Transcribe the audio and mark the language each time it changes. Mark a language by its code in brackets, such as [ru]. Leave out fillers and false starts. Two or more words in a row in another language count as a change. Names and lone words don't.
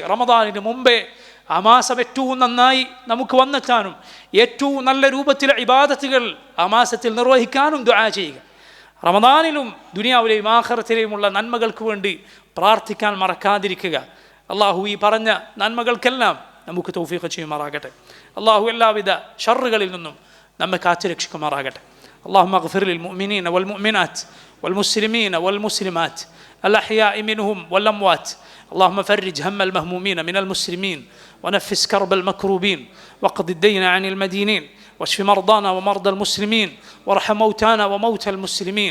[ml] റമദാനിന് മുമ്പേ ആ മാസം ഏറ്റവും നന്നായി നമുക്ക് വന്നെത്താനും ഏറ്റവും നല്ല രൂപത്തിലെ ഇബാദത്തുകൾ ആ മാസത്തിൽ നിർവഹിക്കാനും ദുആ ചെയ്യുക. റമദാനിലും ദുനിയാവിലെയും ആഖിറത്തിലെയുമുള്ള നന്മകൾക്ക് വേണ്ടി പ്രാർത്ഥിക്കാൻ മറക്കാതിരിക്കുക. അള്ളാഹു ഈ പറഞ്ഞ നന്മകൾക്കെല്ലാം നമുക്ക് തൗഫീഖ് ചെയ്യുമാറാകട്ടെ. അള്ളാഹു എല്ലാവിധ ഷർറുകളിൽ നിന്നും നമ്മെ കാത്തുരക്ഷിക്കുമാറാകട്ടെ. [ar] اللهم اغفر للمؤمنين والمؤمنات والمسلمين والمسلمات الأحياء منهم والأموات. اللهم فرج هم المهمومين من المسلمين ونفس كرب المكروبين واقض الدين عن المدينين واشف مرضانا ومرضى المسلمين وارحم موتانا وموتى المسلمين.